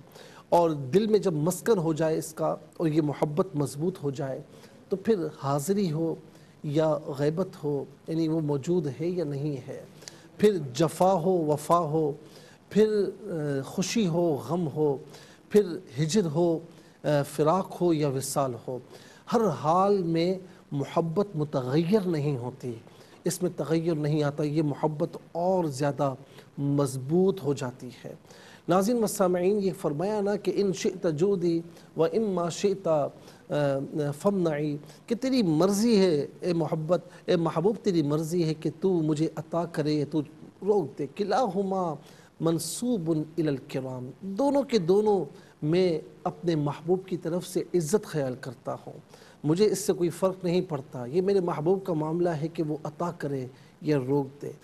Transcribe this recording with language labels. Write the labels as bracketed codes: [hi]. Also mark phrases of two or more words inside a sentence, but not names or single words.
[ur] اور دل میں جب مسکن ہو جائے اس کا اور یہ محبت مضبوط ہو جائے تو پھر حاضری ہو یا غیبت ہو، یعنی وہ موجود ہے یا نہیں ہے، پھر جفا ہو وفا ہو، پھر خوشی ہو غم ہو، پھر ہجر ہو، فراق ہو یا وصال ہو، ہر حال میں محبت متغیر نہیں ہوتی، اس میں تغیر نہیں آتا. یہ محبت اور زیادہ مضبوط ہو جاتی ہے۔ ناظرین و سامعین، یہ فرمایا نا کہ [ar] ان شئت جودی و اما شئت فمنعی، [ur] کہ تیری مرضی ہے اے محبت، اے محبوب تیری مرضی ہے کہ تو مجھے عطا کرے تو روک دے۔ [ar] کلاہما منسوب الی الکرام، [ur] دونوں کے دونوں میں اپنے محبوب کی طرف سے عزت خیال کرتا ہوں، مجھے اس سے کوئی فرق نہیں پڑتا، یہ میرے محبوب کا معاملہ ہے کہ وہ عطا کرے یا روک دے۔